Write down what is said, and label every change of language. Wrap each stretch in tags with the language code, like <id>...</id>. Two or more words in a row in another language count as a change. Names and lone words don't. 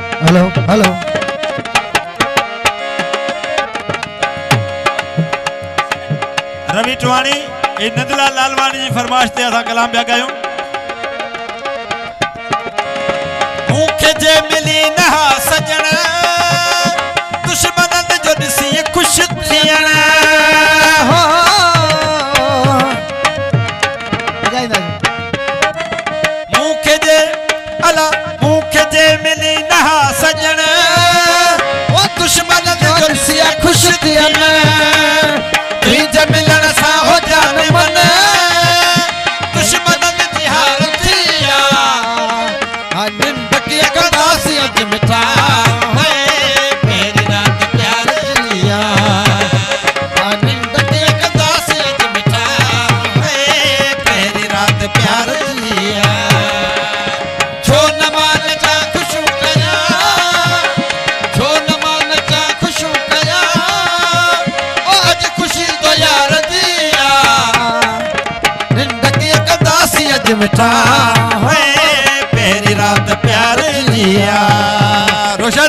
<en>hello hello</en> <sd>रवि टवाणी नंदलाल लालवानी जी फरमाइश ते असा कलाम पिया कयूं। मूंखे जे मिली नहा सजण दुश्मननि जो ॾिसी ख़ुशि थियण मूंखे जे अला मूंखे जे मिली नहा सजण ओ दुश्मननि जो ॾिसी ख़ुशि थियण तुंहिंजे मिलण सां हो जान मन दुश्मननि जी हार थी आ निंड कीअं कंदासीं अॼु मिठा पहिरीं राति प्यार लिया निंड कीअं कंदासीं अॼु मिठा पहिरीं राति प्यार लिया छो न मान जा ख़ुशियूं कयां छो न मान जा ख़ुशियूं कयां ओ अॼु ख़ुशी तो यार दिया निंड कीअं कंदासीं अॼु मिठा पहिरीं राति प्यार लिया रोशन</sd>